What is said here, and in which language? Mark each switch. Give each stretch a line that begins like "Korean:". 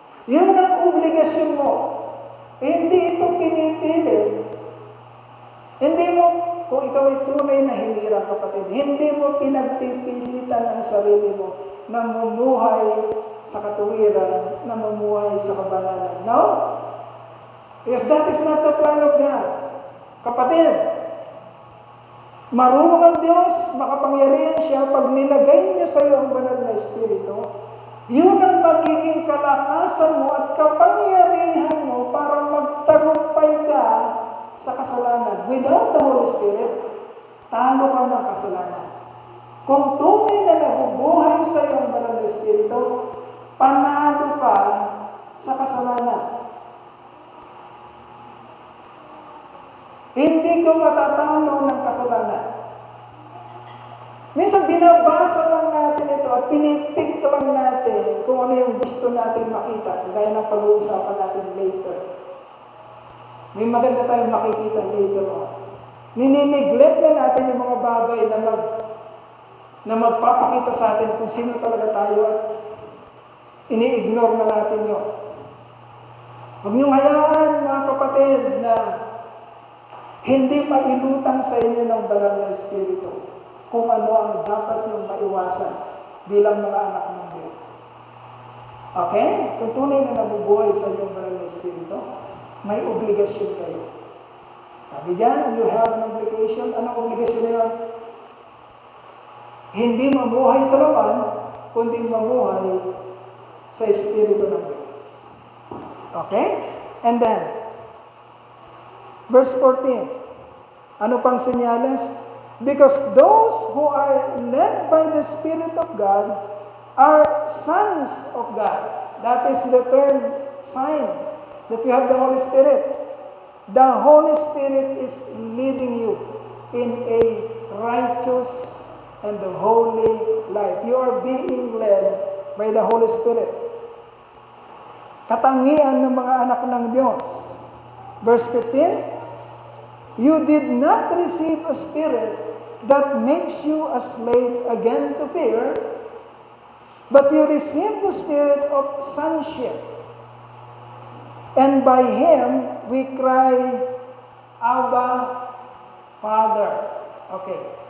Filipino: Yun ang obligasyon mo. Hindi ito pinipilit. Hindi mo, kung ikaw ay tunay na hinirang kapatid, hindi mo pinagpipilitan ang sarili mo na mumuhay sa katuwiran, na mumuhay sa kabanalan. No?
English: Because that is not the plan of God.
Filipino: Kapatid, marunong ang Diyos, makapangyarihan siya, pag nilagay niya sa iyo ang banal na Espiritu, yun ang magiging kalakasan mo at kapangyarihan mo para magtagumpay ka sa kasalanan.
English: Without the Holy Spirit,
Filipino: talo ka ng kasalanan. Kung tunay na nabubuhay sa iyo ang banal na Espiritu, panalo ka sa kasalanan. Hindi ko matatalo ng kasalanan. Minsan binabasa lang natin ito at pinipig lang natin kung ano yung gusto natin makita. Gaya ng pag-uusapan natin later. May maganda tayong makikita later on. Ninineglect na natin yung mga bagay na magpapakita sa atin kung sino talaga tayo at ini-ignore na natin yun. Huwag niyong hayaan, mga kapatid, na hindi mailutang sa inyo ng banal na Espiritu kung ano ang dapat niyong maiwasan bilang mga anak ng Diyos. Okay? Kung tunay na nabubuhay sa inyong banal na Espiritu, may obligasyon kayo. Sabi diyan,
English: you have an obligation.
Filipino: Anong obligasyon na yun? Hindi mamuhay sa laman, kundi mamuhay sa Espiritu ng Diyos.
English: Okay? And then, verse 14.
Filipino: Ano pang senyales?
English: Because those who are led by the Spirit of God are sons of God. That is the third sign that you have the Holy Spirit. The Holy Spirit is leading you in a righteous and the holy life. You are being led by the Holy Spirit.
Filipino: Katangian ng mga anak ng Diyos.
English: Verse 15, you did not receive a spirit that makes you a slave again to fear, but you received the spirit of sonship. And by Him, we cry, Abba, Father. Okay.